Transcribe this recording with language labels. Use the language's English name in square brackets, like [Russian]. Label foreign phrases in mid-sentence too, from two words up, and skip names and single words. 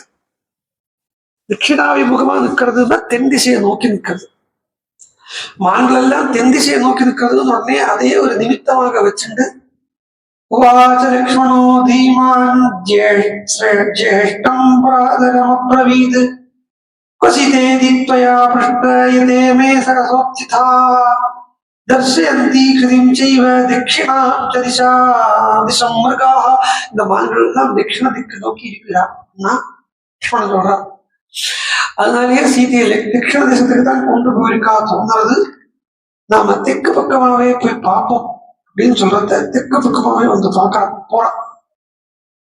[Tamil] தட்சிணாபிமுகமா நிற்கிறதுனா தென் திசையை நோக்கி நிற்கிறது. மான்கள் எல்லாம் தென் திசையை நோக்கி நிற்கிறதுன்னு உடனே அதே ஒரு நிமித்தமாக வச்சுண்டு [Sanskrit] उवाच लक्ष्मणो धीमान् ज्येष्ठं भ्रातरमब्रवीत् क्वचितेति त्वया पृष्टयते मे सरसोत्थिता दर्शयन्ति कृतिं चैव दक्षिणां च दिशं मृगाः. [Tamil] இந்த மான்கள் எல்லாம் தட்சிண திக்கு நோக்கி இருக்கிறான்னா லக்ஷ்மணன் சொல்றார். அதனாலேயே சீதையை தட்சிண திசத்துக்கு தான் கொண்டு போயிருக்கா தோன்றது. நாம தெற்கு பக்கமாவே போய் பார்ப்போம் அப்படின்னு சொல்றத தெற்கு பக்கமாவே வந்து பார்க்க போறான்.